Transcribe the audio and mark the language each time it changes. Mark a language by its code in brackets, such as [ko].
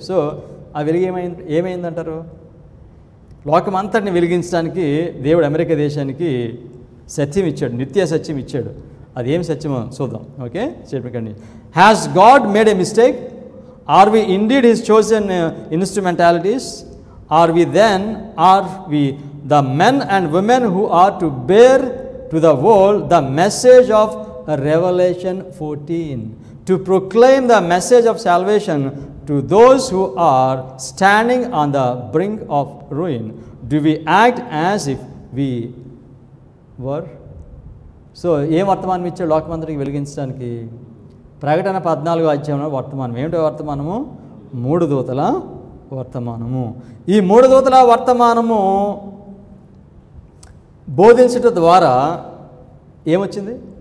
[te] So ఆ వెలుగు ఏమైందంటారు? లోకమంతటిని వెలిగించడానికి దేవుడు అమెరికా దేశానికి సత్యం ఇచ్చాడు, నిత్య సత్యం ఇచ్చాడు. అదేం సత్యమో చూద్దాం. ఓకే, చెప్పకండి. [en] Has God made a mistake? Are we indeed his chosen instrumentalities? Are we the men and women who are to bear to the world the message of Revelation 14, to proclaim the message of salvation to those who are standing on the brink of ruin? Do we act as if we were? [te] So ఏం వర్తమానం ఇచ్చాడు లోకమంతటికి వెలిగించడానికి? ప్రకటన 14వ అధ్యాయంలో వర్తమానం ఏమిటో? వర్తమానము 3 దూతల వర్తమానము. ఈ 3 దూతల వర్తమానము బోధించడం ద్వారా ఏమొచ్చింది?